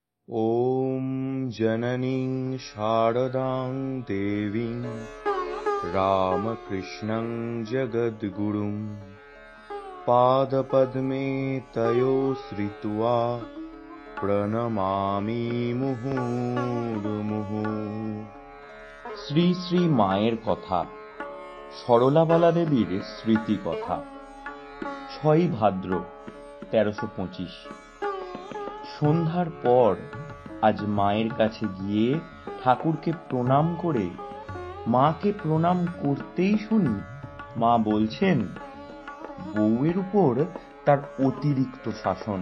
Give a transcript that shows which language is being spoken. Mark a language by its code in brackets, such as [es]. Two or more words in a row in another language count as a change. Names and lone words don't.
[sa] ॐ जननीं शारदां देवीं रामकृष्णं जगद्गुरुं पादपद्मे तयो श्रित्वा প্রণমামি মুহুর্মুহু। [bn] শ্রী শ্রী মায়ের কথা, সরলাবালা দেবীর স্মৃতি কথা। 6ই ভাদ্র 1325। সন্ধ্যার পর আজ মায়ের কাছে গিয়ে ঠাকুরকে প্রণাম করে মাকে প্রণাম করতেই শুনি মা বলছেন বউয়ের উপর তার অতিরিক্ত শাসন।